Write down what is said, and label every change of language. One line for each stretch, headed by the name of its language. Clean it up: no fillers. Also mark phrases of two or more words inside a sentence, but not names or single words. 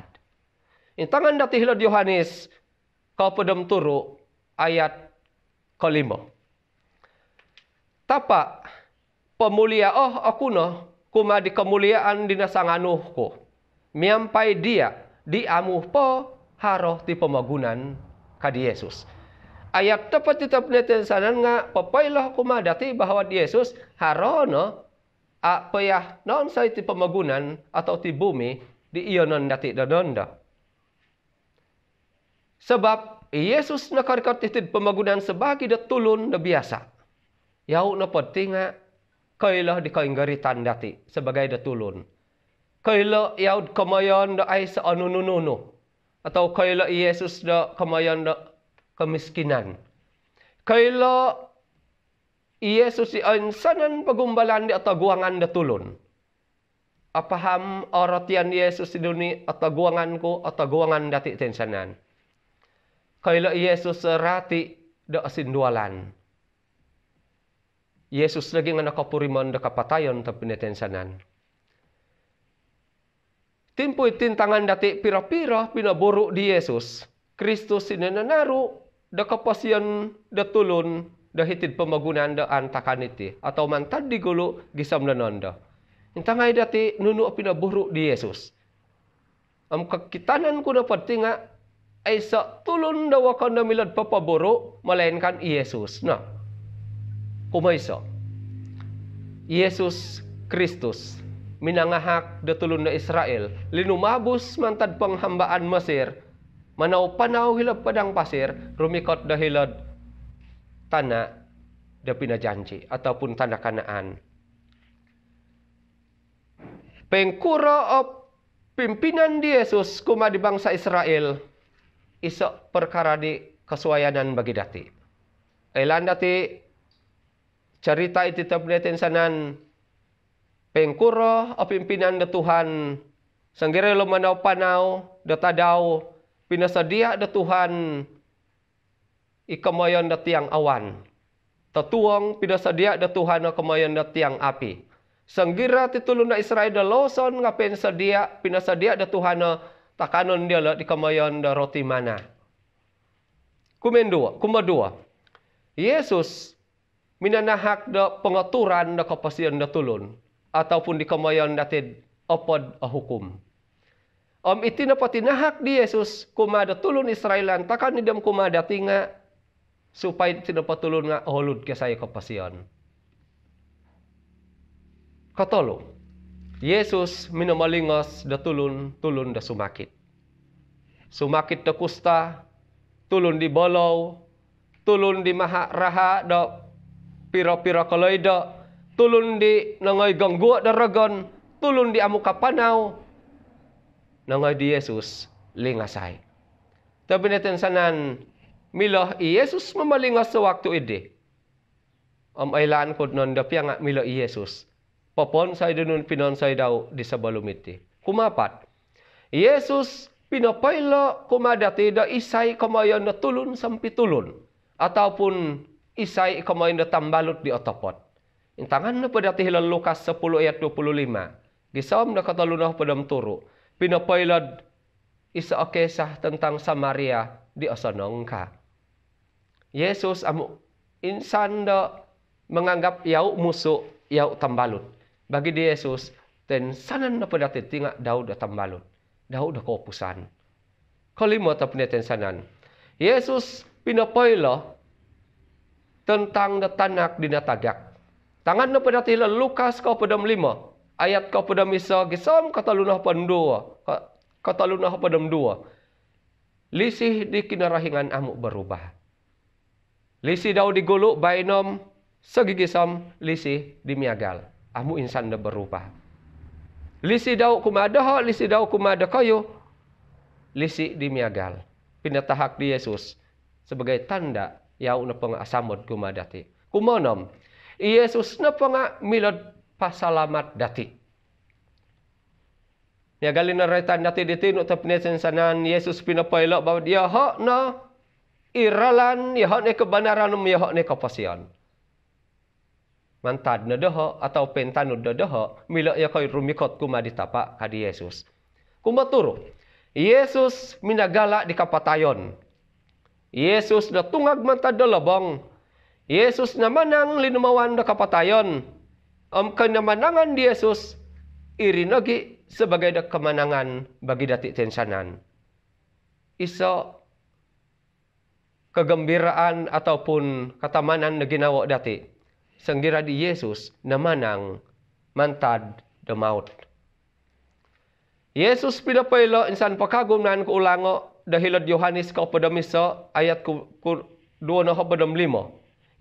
Tagal Murut: Intangan dati hilad Yohanes, kapadam turo, ayat 5. Tapa, pamulia ako no, kumadi kamuliaan dinasanganuh ko. Miyampay dia, di amuh po, haro ti pamagunan kadi Yesus. Ayat dapat tetap netensanan nga, papaylah kumadati bahwa di Yesus, haro no, payah noon sa ti pamagunan atau ti bumi, di iyonon dati dadonda. Sebab Yesus nakarikat itid pamagunan sebagai da tulon na biasa. Yaw na pati nga kailah di kainggaritan dati sebagai da tulon. Kailah yaw kamayan da ay sa anunununo. Atau kailah Yesus da kamayan da kemiskinan. Kailah Yesus si insanan pagumbalan di ataguangan da tulon. Apaham oratian Yesus di dunia ataguangan ko ataguangan dati tensanan. Kaila Yesus rati da asindualan. Yesus lagi nga nakapuriman da kapatayon ta pinetensanan. Timpoy tintangan dati pira-pira pinaburo di Yesus. Kristus sinananaru da kapasyan da tulon da hitid pamagunan da antakaniti. Atau mantad di gulo gisam nananda. Intangai dati nunu pinaburuk di Yesus. Am kakitanan ko na patinga ay sa tulon daw ako na milad papaburo, melainkan Yesus. Nah, kumaysa. Yesus Kristus minangahak da tulon na Israel, linumabos mantad panghambaan Mesir, manaw-panaw hilab
Malay: padang pasir,
Tagal Murut: rumikot da hilad tanah da pinajanji ataupun tanah Kanaan. Pengkura o pimpinan di Yesus kuma di bangsa Israel, isa perkara di kesuayanan bagi dati. Ailan dati cerita iti tabnetin sanan pengkura o pimpinan da Tuhan sanggire lo manaw-panaw da tadaw pinasadia da Tuhan ikamayon da tiang awan. Tatuang pinasadia da Tuhan o kamayon da tiang api. Sanggira titulun na Israel da loson nga pinasadia da Tuhan na takanon dia di kamayon da roti mana. Kumadua. Yesus minanahak da pengaturan da kapasian da tulun ataupun di kamayon datid opod a hukum. Iti na patinahak di Yesus kumada tulun Israelan takan nidam kumada tinga supaya tinapatulun nga holud kasay kapasian. Katolo, Yesus minamalingos da tulun da sumakit. Sumakit da kusta, tulun di bolaw, tulun di maharaha da pira-pira kaloida, tulun di nangay gangguan da ragon, tulun di amukapanaw, nangay di Yesus lingasay. Tabi natin sanan, milah Yesus mamalingos sa waktu ide. Ailaan ko nun da piya nga milah Yesus. Papon say dunun pinonsay daw di sa balumiti. Kumapat. Yesus pinapayla kumadati da isay kamayan na tulun sampi tulun. Ataupun isay kamayan na tambalot di otopot. Intangan na pa dati hilal Lukas 10 ayat 25. Gisam na katalunah padam turo. Pinapaylad isa akesah tentang Samaria di asanong ka. Yesus amu insan da menganggap yaw musuh, yaw tambalot. Bagi di Yesus, ten sanan na padati tinga daw da tambalot. Daw da kopusan. Kalimo ta pineten sanan. Yesus pinapayla tentang da tanak dinatagak. Tangan na padati Lukas ka padam 5. Ayat ka padam isa gisam katalunah pandua. Katalunah padam 2. Lisih di kinarahingan amu berubah. Lisih daw digulo bainom sagigisam lisih dimiagal. Amu insan na berubah. Lisi daw kumada lisi daw kumada kayo. Lisi dimiagal. Pinatahak di Yesus sebagai tanda yaw na pangasamod kumadati. Kumonom, Yesus na panga milad pasalamat dati. Niagalin na retan dati ditino tapnesin sanan Yesus pinapayla bawat yaha na iralan, yaha na kebenaran, yaha na kapasian. Mantad na daha atau pentanud na daha mila ya kay rumikot kumaditapa kadi Yesus. Kumaturo, Yesus minagala di kapatayon. Yesus na tungag mantad na labang. Yesus na manang linumawan na kapatayon. Kanamanangan di Yesus irinagi sebagai da kemenangan bagi dati tensanan. Isa
Malay: kegembiraan ataupun
Tagal Murut: katamanan na ginawa dati. Sanggira di Yesus na manang mantad da maut. Yesus pinapaylo insan pakagunan ko ulango dahilad Yohanes ka padamisa ayat ku 2 na padam 5.